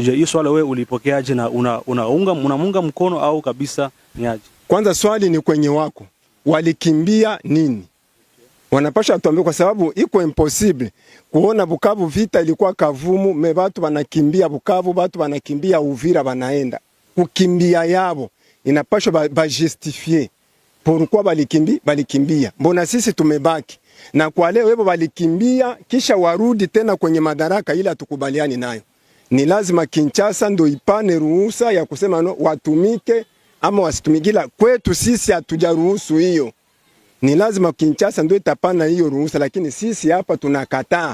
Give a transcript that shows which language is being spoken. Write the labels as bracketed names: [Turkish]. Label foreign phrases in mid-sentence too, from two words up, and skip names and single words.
[Swahili] Je, hiyo swala wewe ulipokeaje na unamunga mkono au kabisa ni aje? Kwanza swali ni kwenye wako walikimbia nini? Wanapasha tuambie, kwa sababu iko impossible kuona Bukavu vita ilikuwa Kavumu, me watu wanakimbia Bukavu, watu wanakimbia Uvira, wanaenda kukimbia yabo inapasha ba [French] justifier pourquoi [Swahili] balikimbia. Mbona sisi tumebaki? Na kwa leo webo walikimbia kisha warudi tena kwenye madaraka, ila tukubaliani nayo. Ni lazima Kinshasa ndo ipane ruhusa ya kusema no, watumike ama wasitumikila. Kwetu sisi hatujaruhusu hiyo. Ni lazima Kinshasa ndo itapana hiyo ruhusa, lakini sisi hapa tunakataa.